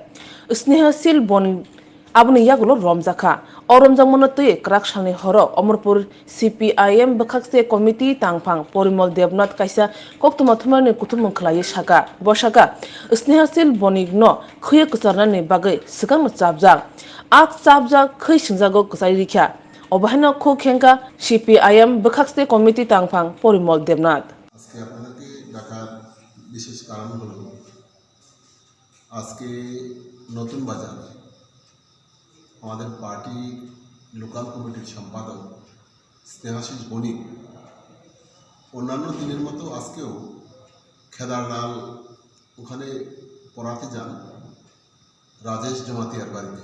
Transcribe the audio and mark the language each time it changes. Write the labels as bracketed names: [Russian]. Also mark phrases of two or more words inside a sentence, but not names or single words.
[Kok Borok] Snehasil Boni Abuni Yagulo Romjakkha, Romjamonotui Krakshani Horo, Omorpur CPIM Bakakse Committee Tangpang, Porimol Devnat Kaisa, Koktumatumani Kutumun Khalai Shaka, Boshaka, Snehasil Bonigno, Khwio Kwcharwo Bagai, Sikam Chabjak, Ak Chabjak, Khwio Singjago Kwcharwo, Obahino Kokhenka, CPIM Bakakse Committee Tangpang, Porimol Devnat. [Bangla] আজকে আপনাদেরকে ডাকার বিশেষ কারণ হলো আজকে নতুন বাজার আমাদের পার্টি লোকাল কমিটির সম্পাদক স্নেহাশিস বণিক অন্যান্য দিনের মতো আজকেও খেদারনাল ওখানে পড়াতে যান রাজেশ জমাতিয়ার বাড়িতে।